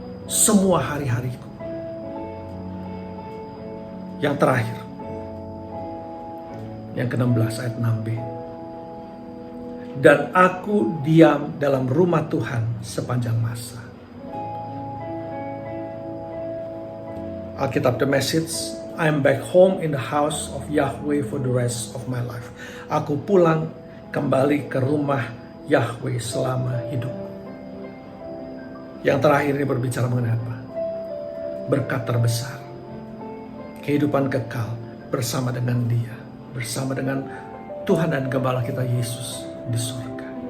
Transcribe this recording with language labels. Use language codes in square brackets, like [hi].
[id] Semua hari-hariku. Yang terakhir. Yang ke-16 ayat 6b. Dan aku diam dalam rumah Tuhan sepanjang masa. [en] Alkitab The Message, I'm back home in the house of Yahweh for the rest of my life. [id] Aku pulang kembali ke rumah Yahweh selama hidup. Yang terakhir ini berbicara mengenai apa? Berkat terbesar. Kehidupan kekal bersama dengan Dia. Bersama dengan Tuhan dan Gembala kita Yesus di surga.